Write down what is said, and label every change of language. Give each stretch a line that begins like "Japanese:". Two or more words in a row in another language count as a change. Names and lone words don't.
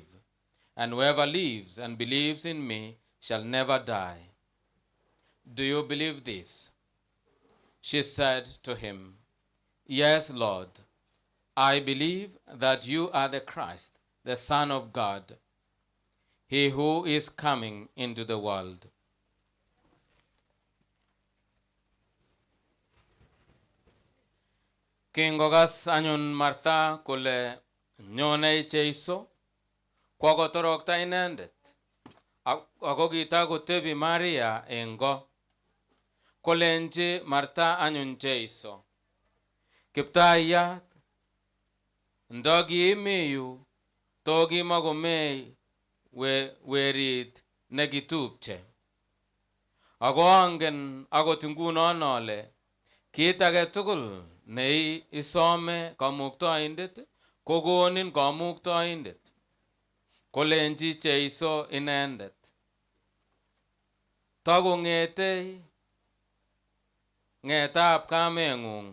English: And whoever lives and believes in me shall never die. Do you believe this? She said to him, Yes, Lord. I believe that you are the Christ, the Son of God, he who is coming into the world.
Kalenjin: Kingogas anyun Martha kole nyone Jeiso kwakotorokta inendet ako kitakotebi Maria eng ko. Kolenji Martha anyun Jeiso, Kiptayat, ndoki yu toki magomei werit nekitupche. Ako angen akot ngunon ale kit age tugul ne isome kamuktoindet kokonin kamuktoindet. Kolenji Jeiso inendet, takong'ete ng'etab kameng'ung.